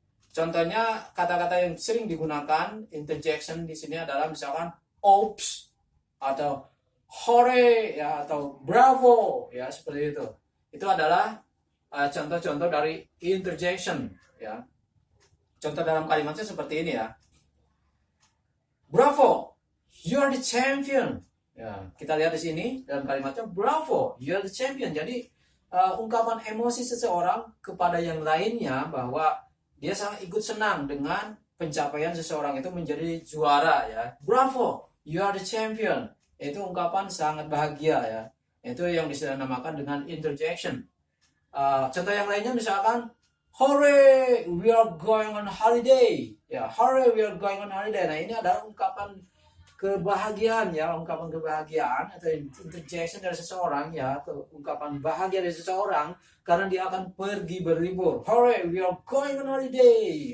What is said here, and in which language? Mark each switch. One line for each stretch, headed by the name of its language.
Indonesian: Contohnya kata-kata yang sering digunakan interjection di sini adalah misalkan oops atau hore ya, atau bravo ya, seperti itu. Itu adalah contoh-contoh dari interjection ya. Contoh dalam kalimatnya seperti ini ya.
English: Bravo, you are the champion.
Indonesian: Ya, kita lihat di sini dalam kalimatnya
English: bravo, you are the champion.
Indonesian: Jadi ungkapan emosi seseorang kepada yang lainnya bahwa dia sangat ikut senang dengan pencapaian seseorang itu menjadi juara ya.
English: Bravo, you are the champion.
Indonesian: Itu ungkapan sangat bahagia ya. Itu yang dinamakan dengan interjection. Contoh yang lainnya misalkan
English: hooray, we are going on holiday. Ya, hooray, we are going on holiday.
Indonesian: Nah, ini adalah ungkapan kebahagiaan ya, ungkapan kebahagiaan atau interjection dari seseorang ya, ungkapan bahagia dari seseorang karena dia akan pergi berlibur.
English: Hooray, we are going on holiday.